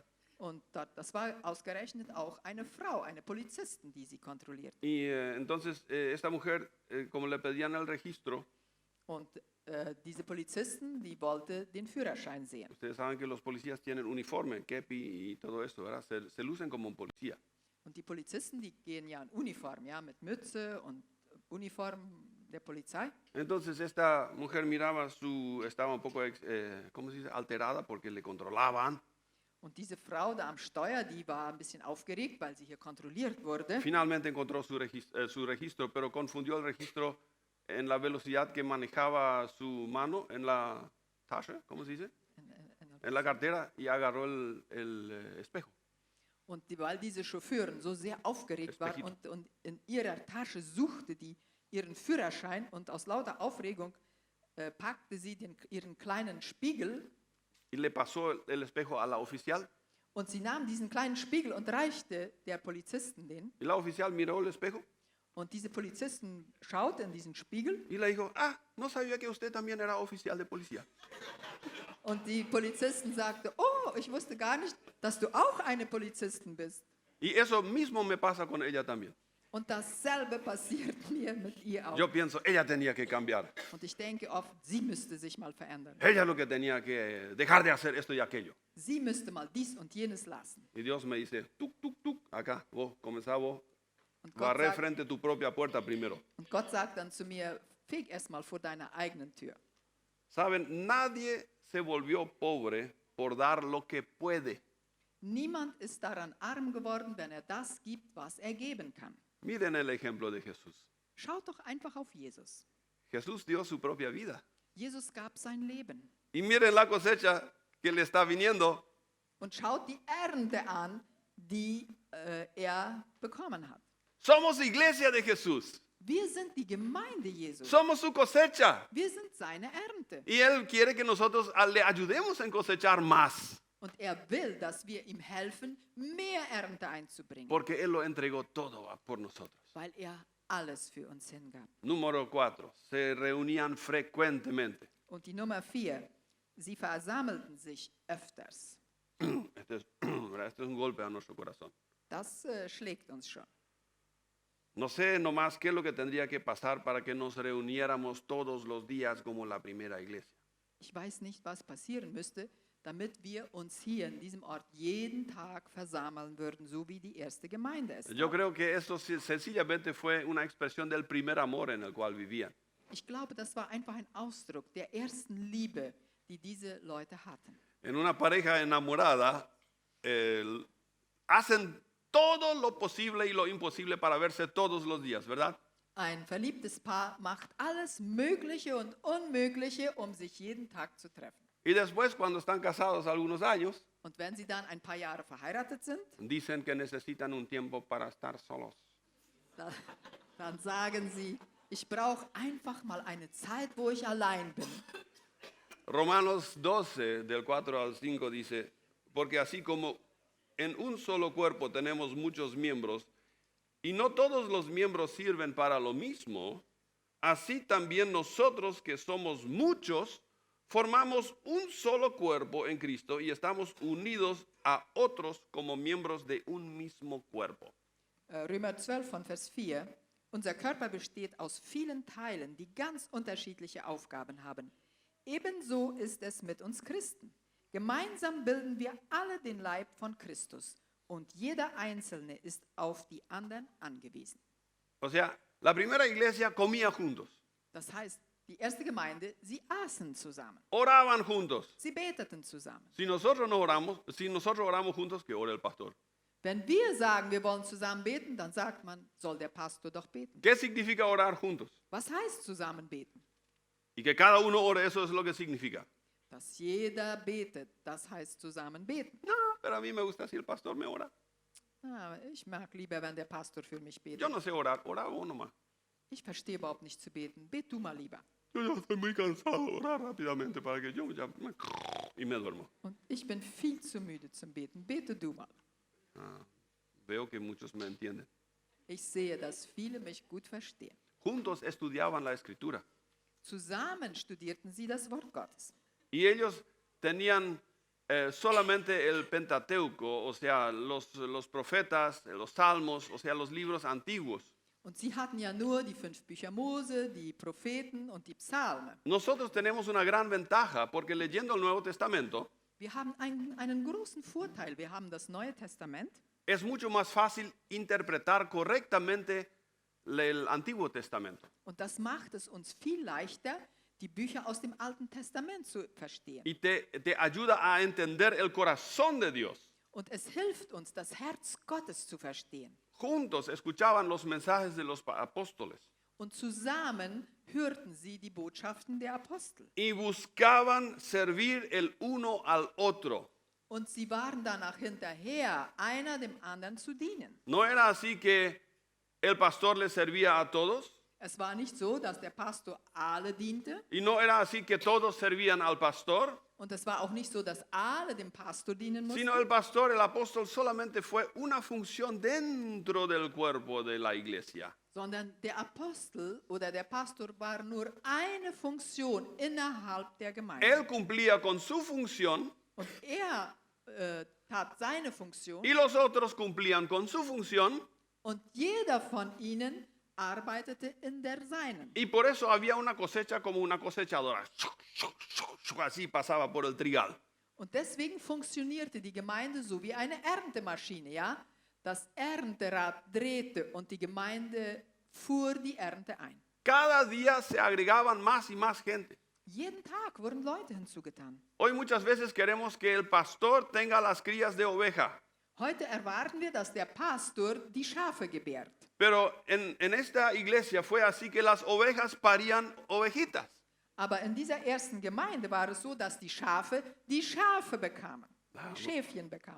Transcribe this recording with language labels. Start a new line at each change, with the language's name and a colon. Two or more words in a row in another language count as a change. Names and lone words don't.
German: Und das war ausgerechnet auch eine Frau, eine Polizistin, die sie kontrolliert.
Spanish: Y entonces esta mujer, como le pedían el registro,
German: Und diese Polizistin, die wollte den Führerschein sehen.
Spanish: ustedes saben que los policías tienen uniforme, kepi y todo esto, ¿verdad? Se lucen como un policía.
German: Und die Polizisten, die gehen ja in Uniform, ja, mit Mütze und Uniform der Polizei.
Spanish: Entonces esta mujer miraba estaba un poco, ¿cómo se dice? Alterada porque le controlaban.
German: Und diese Frau da am Steuer, die war ein bisschen aufgeregt, weil sie hier kontrolliert wurde.
Spanish: Finalmente encontró su registro, pero confundió el registro en la velocidad que manejaba su mano en la tasche, ¿cómo se dice? En la cartera y agarró el espejo.
German: Und weil diese Chauffeurin so sehr aufgeregt war
Spanish: Espejito.
German: und in ihrer Tasche suchte die ihren Führerschein und aus lauter Aufregung packte sie ihren kleinen Spiegel
Spanish: Y le pasó el espejo a la oficial.
German: und sie nahm diesen kleinen Spiegel und reichte der Polizistin den.
Spanish: Y la oficial miró el espejo
German: Und diese Polizistin schaute in diesen Spiegel
Spanish: y le dijo, no sabía que usted también era oficial de policía.
German: und die Polizistin sagte, oh, ich wusste gar nicht, dass du auch eine Polizistin bist.
Spanish: Y eso mismo me pasa con ella también.
German: Und dasselbe passiert mir mit ihr auch.
Spanish: Yo pienso, ella tenía que cambiar.
German: Und ich denke oft, sie müsste sich mal verändern.
Spanish: Ella lo que tenía que dejar de hacer esto y aquello.
German: Sie müsste mal dies und jenes lassen.
Spanish: Y Dios me dice, tuk, tuk, tuk, acá, vos, comenzá vos,
German: Und
Spanish: barré frente a tu propia puerta primero.
German: Gott sagt dann zu mir, feg erst mal vor deiner eigenen Tür.
Spanish: Saben, nadie se volvió pobre por dar lo que puede.
German: Niemand ist daran arm geworden, wenn er das gibt, was er geben kann.
Spanish: Miren el ejemplo de Jesús.
German: Schaut doch einfach auf Jesus.
Spanish: Jesús dio su propia vida.
German: Jesus gab sein Leben.
Spanish: Y miren la cosecha que le está viniendo.
German: Und schaut die Ernte an, die er bekommen hat.
Spanish: Somos iglesia de Jesús.
German: Wir sind die Gemeinde Jesus.
Spanish: Somos su cosecha.
German: Wir sind seine Ernte.
Spanish: Y Él quiere que nosotros le ayudemos a cosechar más.
German: Und er will, dass wir ihm helfen, mehr Ernte einzubringen,
Spanish: Porque Él lo entregó todo por nosotros.
German: weil er alles für uns hingab.
Spanish: Número 4. Se reunían frecuentemente.
German: Und die Nummer 4, sie versammelten sich öfters.
Spanish: Este es un golpe a nuestro corazón.
German: Das schlägt uns schon.
Spanish: No sé nomás qué es lo que tendría que pasar para que nos reuniéramos todos los días como la primera iglesia.
German: Ich weiß nicht, was passieren müsste, damit wir uns hier in diesem Ort jeden Tag versammeln würden, so wie die erste Gemeinde es
Spanish: Yo
German: tat.
Spanish: creo que esto sencillamente fue una expresión del primer amor en el cual vivían.
German: Ich glaube, das war einfach ein Ausdruck der ersten Liebe, die diese Leute hatten.
Spanish: En una pareja enamorada hacen todo lo posible y lo imposible para verse todos los días, ¿verdad?
German: Ein verliebtes Paar macht alles Mögliche und Unmögliche, um sich jeden Tag zu treffen.
Spanish: Y después, cuando están casados algunos años,
German: Und wenn sie dann ein paar Jahre verheiratet sind,
Spanish: dicen que necesitan un tiempo para estar solos.
German: dann sagen sie, ich brauche einfach mal eine Zeit, wo ich allein bin.
Spanish: Romanos 12, del 4 al 5 dice, porque así como en un solo cuerpo tenemos muchos miembros, y no todos los miembros sirven para lo mismo, así también nosotros que somos muchos, formamos un solo cuerpo en Cristo y estamos unidos a otros como miembros de un mismo cuerpo.
German: Römer 12 von Vers 4. Unser Körper besteht aus vielen Teilen, die ganz unterschiedliche Aufgaben haben. Ebenso ist es mit uns Christen. Gemeinsam bilden wir alle den Leib von Christus und jeder Einzelne ist auf die anderen angewiesen.
Spanish: O sea, la primera iglesia comía juntos,
German: Das heißt, die erste Gemeinde, sie aßen zusammen,
Spanish: oraban juntos.
German: sie beteten zusammen.
Spanish: Si nosotros oramos juntos, que ore el pastor.
German: Wenn wir sagen, wir wollen zusammen beten, dann sagt man, soll der Pastor doch beten.
Spanish: ¿Qué significa orar juntos?
German: Was heißt zusammen beten?
Spanish: Y que cada uno ore, eso es lo que significa.
German: Dass jeder betet, das heißt zusammen beten.
Spanish: No, pero a mí me gusta si el pastor me ora.
German: Ich mag lieber, wenn der Pastor für mich betet.
Spanish: Yo no sé orar, ora vos nomás.
German: Ich verstehe überhaupt nicht zu beten. Bet du mal lieber.
Spanish: Yo ya estoy muy cansado, orar rápidamente para que yo ya y me duermo.
German: Und ich bin viel zu müde zum Beten. Bete du mal.
Spanish: Veo que muchos me entienden.
German: Ich sehe, dass viele mich gut verstehen.
Spanish: Juntos estudiaban la escritura.
German: Zusammen studierten sie das Wort Gottes.
Spanish: Y ellos tenían solamente el Pentateuco, o sea, los profetas, los salmos, o sea, los libros antiguos.
German: Und sie hatten ja nur die 5 Bücher Mose, die Propheten und die Psalmen.
Spanish: Nosotros tenemos una gran ventaja porque leyendo el Nuevo Testamento
German: Wir haben einen großen Vorteil. Wir haben das Neue Testament.
Spanish: es mucho más fácil interpretar correctamente el Antiguo Testamento.
German: Und das macht es uns viel leichter, die Bücher aus dem Alten Testament zu verstehen.
Spanish: Y te ayuda a entender el corazón de Dios.
German: Und es hilft uns, das Herz Gottes zu verstehen.
Spanish: Juntos escuchaban los mensajes de los apóstoles
German: Und zusammen hörten sie die Botschaften der Apostel.
Spanish: y buscaban servir el uno al otro.
German: Und sie waren danach hinterher, einer dem anderen zu dienen.
Spanish: No era así que el pastor le servía a todos
German: Es war nicht so, dass der Pastor alle diente.
Spanish: y no era así que todos servían al pastor,
German: Und es war auch nicht so, dass alle dem Pastor dienen mussten.
Spanish: sino el pastor, el apóstol solamente fue una función dentro del cuerpo de la iglesia.
German: Sondern der Apostel oder der Pastor war nur eine Funktion innerhalb der Gemeinde.
Spanish: Él cumplía con su función
German: Und er tat seine Funktion
Spanish: y los otros cumplían con su función
German: und jeder von ihnen arbeitete in der seinen.
Spanish: y por eso había una cosecha como una cosechadora. Así pasaba por el trigal.
German: Und deswegen funktionierte die Gemeinde so wie eine Erntemaschine, ja? Das Ernterad drehte und die Gemeinde fuhr die Ernte ein.
Spanish: Cada día se agregaban más y más gente.
German: Jeden Tag wurden Leute hinzugetan.
Spanish: Hoy muchas veces queremos que el pastor tenga las crías de oveja,
German: Heute erwarten wir, dass der Pastor die Schafe gebärt.
Spanish: pero en esta iglesia fue así que las ovejas parían ovejitas.
German: Aber in dieser ersten Gemeinde war es so, dass die Schafe bekamen, die Schäfchen bekamen.